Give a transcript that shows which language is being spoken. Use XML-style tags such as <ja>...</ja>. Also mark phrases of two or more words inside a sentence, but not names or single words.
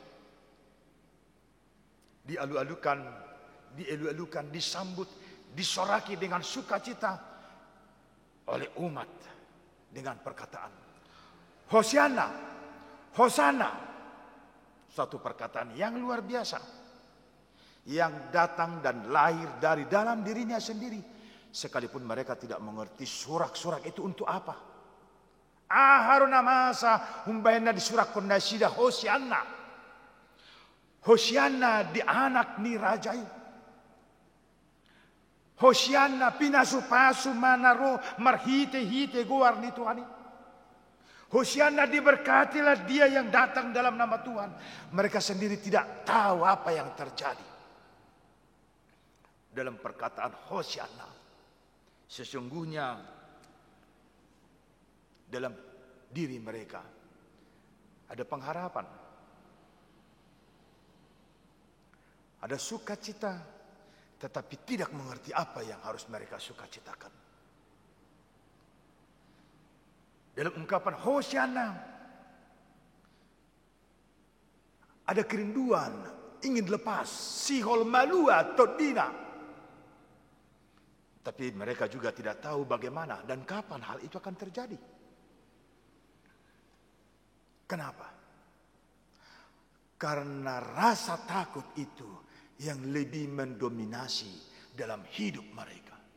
<id>dielu-elukan, disambut, disoraki dengan sukacita oleh umat dengan perkataan Hosianna, Hosana. Suatu perkataan yang luar biasa, yang datang dan lahir dari dalam dirinya sendiri, sekalipun mereka tidak mengerti surak-surak itu untuk apa.</id> <bbc>Haruna masa humbayana di surak kondasida Hosianna, Hosianna di anak ni rajai, Hosianna pinasupasu manaro marhite-hite goar ni Tuhani.</bbc> <id>Hosianna diberkatilah dia yang datang dalam nama Tuhan. Mereka sendiri tidak tahu apa yang terjadi. Dalam perkataan Hosianna, sesungguhnya dalam diri mereka ada pengharapan, ada sukacita, tetapi tidak mengerti apa yang harus mereka sukacitakan. Dalam ungkapan Hosianna ada kerinduan, ingin lepas,</id> <bbc>sihol malua todina.</bbc> <id>Tapi mereka juga tidak tahu bagaimana dan kapan hal itu akan terjadi. Kenapa? Karena rasa takut itu yang lebih mendominasi dalam hidup mereka.</id>